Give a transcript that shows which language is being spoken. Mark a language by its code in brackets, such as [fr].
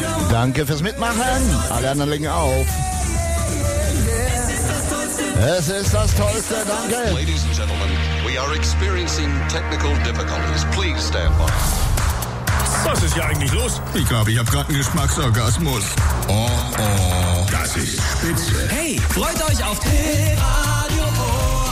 [de] Danke fürs Mitmachen. Alle anderen legen auf. Es ist das Tollste, danke. [en] Ladies and gentlemen, we are experiencing technical difficulties. Please stand by. [de] Was ist hier eigentlich los? Ich glaube, ich habe gerade einen Geschmacksorgasmus. Oh, oh. Das Das ist spitze. Hey, freut euch auf Hit Radio Ohr.